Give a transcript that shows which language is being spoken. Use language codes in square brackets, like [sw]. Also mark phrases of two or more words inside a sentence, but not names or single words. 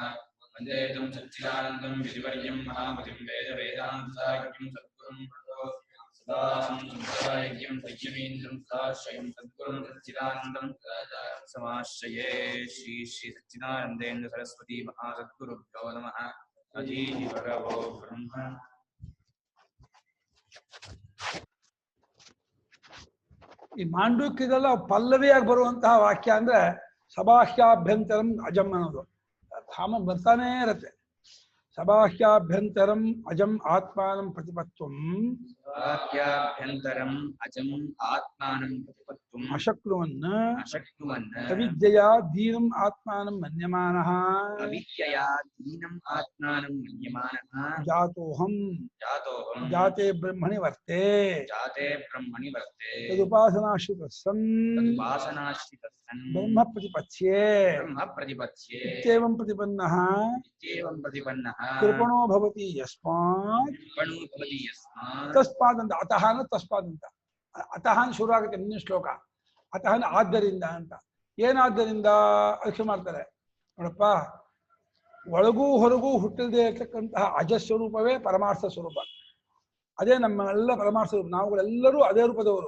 [sa] वन्दे तं सच्चिदानन्दं विधिवर्यं महामतिं वेदवेदान्ताख्यं सद्गुरुं सदाहं संयमीन्द्रं सदाश्रयं सद्गुरुं सच्चिदानन्दं समाश्रये। श्री श्री सच्चिदानन्देन्द्र सरस्वती महासद्गुरुभ्यो नमः। अधीहि भगवो ब्रह्म। [kn] ಈ ಮಾಂಡುಕ್ಯದಲ್ಲ ಪಲ್ಲವಿಯಾಗಿ ಬರುವಂತಹ ವಾಕ್ಯ ಅಂದ್ರೆ [sa] ಸಬಾಹ್ಯಾಭ್ಯಂತರಂ ಅಜಂ [kn] ಅನ್ನೋದು ಧಾಮ ಬರ್ತಾನೇ ಇರತ್ತೆ. [sa] ಸಬಾಹ್ಯಾಭ್ಯಂತರಂ ಅಜಂ ಆತ್ಮಾನಂ ಪ್ರತಿಪತ್ವಂ ಸಬಾಹ್ಯಾಭ್ಯಂತರಂ ಅಜಂ ಆತ್ಮಾನಂ ಪ್ರತಿಪತ್ತುಂ ಅಶಕ್ನುವನ್ ಅಶಕ್ನುವನ್ ಅವಿದ್ಯೆಯ ದೀನಂ ಆತ್ಮಾನಂ ಮನ್ಯಮಾನಃ ಅವಿದ್ಯೆಯ ದೀನಂ ಆತ್ಮಾನಂ ಮನ್ಯಮಾನಃ ಜಾತೋಹಂ ಜಾತೆ ಬ್ರಹ್ಮಣಿ ವರ್ತೆ ಜಾತೆ ಬ್ರಹ್ಮಣಿ ವರ್ತೆ ತದುಪಾಸನಾಶ್ರಿತಃ ಸನ್ ಬ್ರಹ್ಮ ಪ್ರತಿಪತ್ಸ್ಯೆ ಇತ್ಯೇವಂ ಪ್ರತಿಪನ್ನಃ ಕೃಪಣೋ ಭವತಿ ಯಸ್ಮಾತ್ ತಸ್ಮಾತ್ ಅಂತ ಅತಃ ತಸ್ಮಾತ್ ಅಂತ ಅತಃ [kn] ಶುರು ಆಗುತ್ತೆ ಮುಂದಿನ ಶ್ಲೋಕ. ಅತಃ ಆದ್ದರಿಂದ ಅಂತ ಏನಾದ್ದರಿಂದ ಅದಕ್ಕೆ ಮಾಡ್ತಾರೆ ನೋಡಪ್ಪ, ಒಳಗೂ ಹೊರಗೂ ಹುಟ್ಟದೇ ಇರ್ತಕ್ಕಂತಹ ಅಜಸ್ವರೂಪವೇ ಪರಮಾರ್ಥ ಸ್ವರೂಪ. ಅದೇ ನಮ್ಮೆಲ್ಲ ಪರಮಾರ್ಥ ಸ್ವರೂಪ. ನಾವುಗಳೆಲ್ಲರೂ ಅದೇ ರೂಪದವರು.